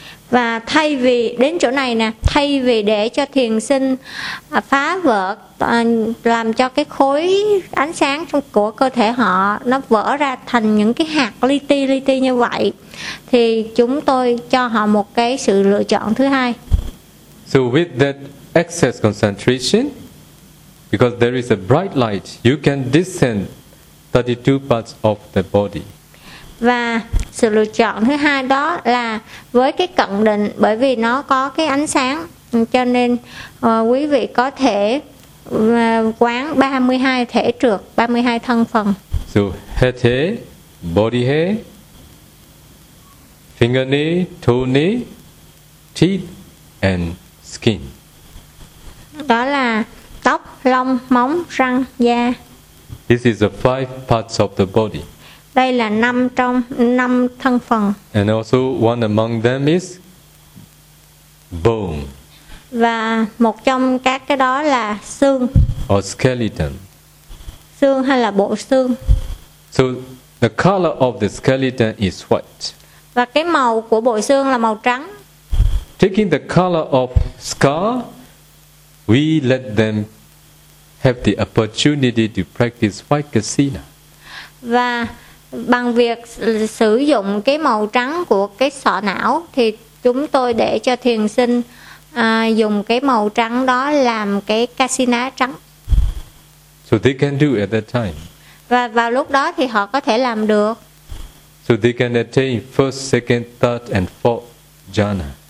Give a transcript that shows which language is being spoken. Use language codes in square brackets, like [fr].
[vi] Và thay vì đến chỗ này nè, thay vì để cho thiền sinh phá vỡ, làm cho cái khối ánh sáng của cơ thể họ nó vỡ ra thành những cái hạt li ti như vậy, thì chúng tôi cho họ một cái sự lựa chọn thứ hai. [en] So with that excess concentration, because there is a bright light, you can discern 32 parts of the body. [vi] Và sự lựa chọn thứ hai đó là với cái cận định, bởi vì nó có cái ánh sáng cho nên quý vị có thể quán 32 thể trược, 32 thân phần. [en] So head hair, body hair, fingernail, toenail, teeth and skin. [vi] Đó là tóc, lông, móng, răng, da. [en] This is the five parts of the body. [vi] Đây là năm trong năm thân phần. [en] And also one among them is bone. [vi] Và một trong các cái đó là xương. [en] Or skeleton. [vi] Xương hay là bộ xương. [en] So the color of the skeleton is white. [vi] Và cái màu của bộ xương là màu trắng. [en] Taking the color of scar, we let them have the opportunity to practice Vipassana. [vi] Và bằng việc sử dụng cái màu trắng của cái sọ não thì chúng tôi để cho thiền sinh dùng cái màu trắng đó làm cái kasina trắng. [en] So they can do at that time. [vi] Và vào lúc đó thì họ có thể làm được. [en] So they can attain first, second, third and fourth jhana.